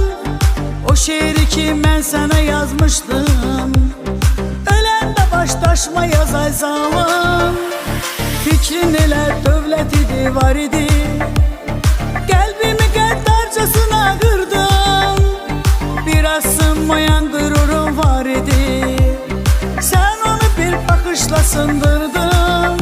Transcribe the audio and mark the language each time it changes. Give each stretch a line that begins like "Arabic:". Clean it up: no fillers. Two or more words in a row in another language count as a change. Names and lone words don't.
Turkish: O şiiri ki ben sana yazmıştım. Ölen de baştaşma yaz ay zalim.
Azerbaijani: Fikrin elə dövlət idi, var idi. Qəlbimi qəddarcasına qırdın. Biraz sınmayan qürurum var idi.
Turkish: Sen onu bir bakışla sındırdın.